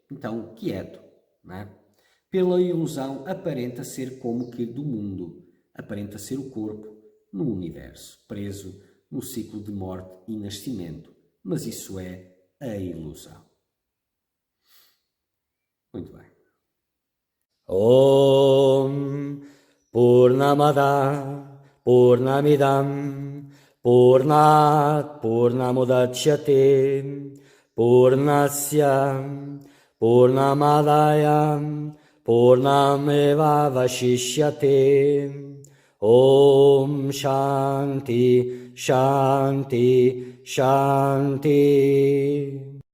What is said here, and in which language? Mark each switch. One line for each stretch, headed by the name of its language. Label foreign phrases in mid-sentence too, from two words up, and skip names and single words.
Portuguese: Então, quieto, não é? Pela ilusão, aparenta ser como que do mundo, aparenta ser o corpo no universo, preso no ciclo de morte e nascimento, mas isso é a ilusão. Muito bem.
Sanskrit: ॐ पूर्णमदः पूर्णमिदं पूर्णात् पूर्णमुदच्यते पूर्णस्य पूर्णमादाय पूर्णमेव अवशिष्यते ॐ शान्तिः शान्तिः शान्तिः